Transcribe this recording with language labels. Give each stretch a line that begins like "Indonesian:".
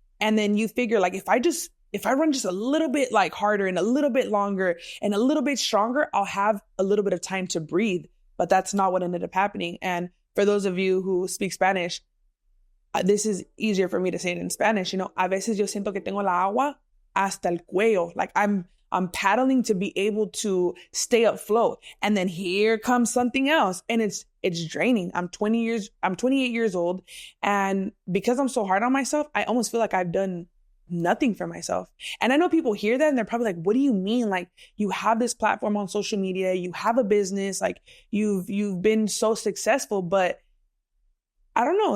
English: And then you figure like, if I run just a little bit like harder and a little bit longer and a little bit stronger, I'll have a little bit of time to breathe. But that's not what ended up happening. And for those of you who speak Spanish, this is easier for me to say it in Spanish. You know,
Spanish: a veces yo siento que tengo la agua hasta el cuello.
English: Like I'm paddling to be able to stay afloat. And then here comes something else. And it's draining. I'm 28 years old. And because I'm so hard on myself, I almost feel like I've done nothing for myself. And I know people hear that and they're probably like, what do you mean? Like you have this platform on social media, you have a business, like you've been so successful, but I don't know.